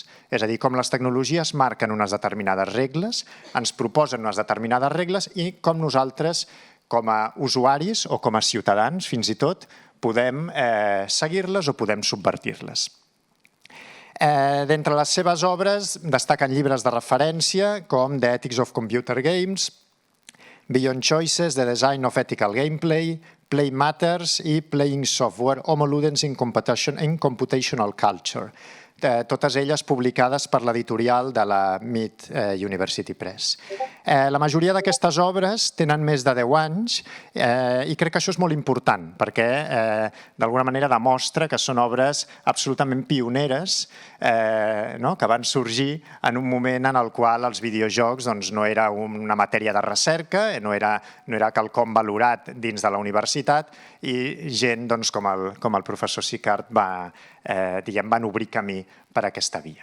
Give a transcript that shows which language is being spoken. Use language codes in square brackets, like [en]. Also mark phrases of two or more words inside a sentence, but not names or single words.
[ca] És a dir, com les tecnologies marquen unes determinades regles, ens proposen unes determinades regles i com nosaltres, com a usuaris o com a ciutadans, fins i tot, podem seguir-les o podem subvertir-les. D'entre les seves obres destaquen llibres de referència com The Ethics of Computer Games, Beyond Choices, The Design of Ethical Gameplay, Play Matters i Playing Software, Homo Ludens in Computational Culture, totes elles publicades per l'editorial de la Mead University Press. La majoria d'aquestes obres tenen més de 10 anys i crec que això és molt important perquè d'alguna manera demostra que són obres absolutament pioneres que van sorgir en un moment en el qual els videojocs no era una matèria de recerca, no era quelcom valorat dins de la universitat i gent com el professor Sicart van obrir camí per aquesta via.